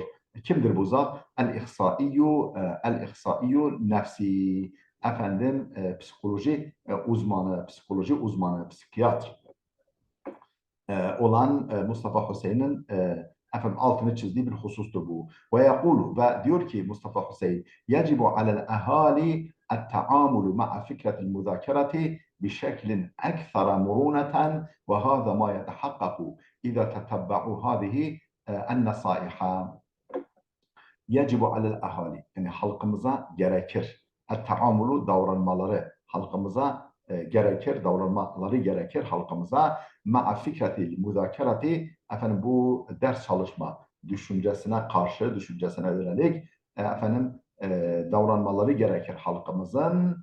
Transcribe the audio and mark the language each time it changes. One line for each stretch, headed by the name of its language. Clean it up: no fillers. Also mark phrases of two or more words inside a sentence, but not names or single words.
Turkish: Kimdir bu zat?
Arabic: الأخصائي النفسي.
Turkish: Psikoloji uzmanı, psikiyatr olan Mustafa Hüseyin'in altını çizdiği bir husustur bu.
Arabic: ويقول,
Turkish: ve diyor ki Mustafa Hüseyin,
Arabic: يجب على الأهالي التعامل مع فكرة المذاكرة بشكل أكثر مرونة وهذا ما يتحقق إذا تتبعوا هذه النصائح. يجب على الأهالي,
Turkish: yani halkımıza gerekir. التعامل, davranmaları, halkımıza gerekir, davranmaları gerekir halkımıza.
Arabic: مع فكرة المذاكرة,
Turkish: efendim bu ders çalışma düşüncesine karşı, düşüncesine yönelik davranmaları gerekir halkımızın.